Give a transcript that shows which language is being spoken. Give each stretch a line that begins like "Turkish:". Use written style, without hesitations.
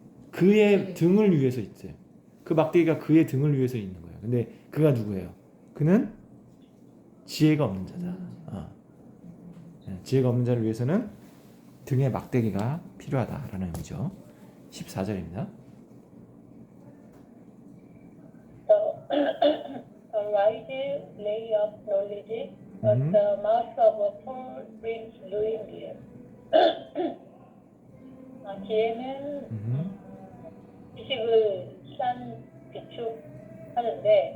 Korean: 그의 등을 위해서 있어요. 그 막대기가 그의 등을 위해서 있는 거예요. 근데 그가 누구예요? 그는 지혜가 없는 자다. 지혜가 없는 자를 위해서는 등에 막대기가 필요하다라는 의미죠. 14절입니다.
English: The wise lay up knowledge, but the mouth of a fool brings ruin.
Korean: 지혜는 지식을 비축하는데